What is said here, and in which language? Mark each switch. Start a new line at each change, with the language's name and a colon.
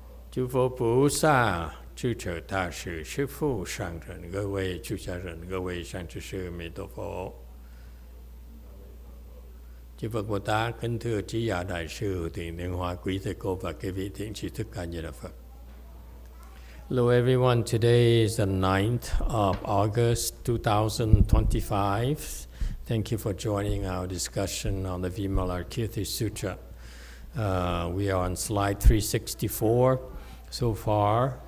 Chinese: 诸佛菩萨、智者大师、师父上人、各位出家人、各位善知识，弥陀佛。
Vietnamese: Chư Phật Bồ Tát, kính thưa trí giả đại sư, thiện niên hoa, quý thầy cô và các vị thiện tri thức ca Di Đà Phật.
English: Hello everyone, today is the 9th of August 2025. Thank you for joining our discussion on the Vimalakirti Sutra. We are on slide 364 so far.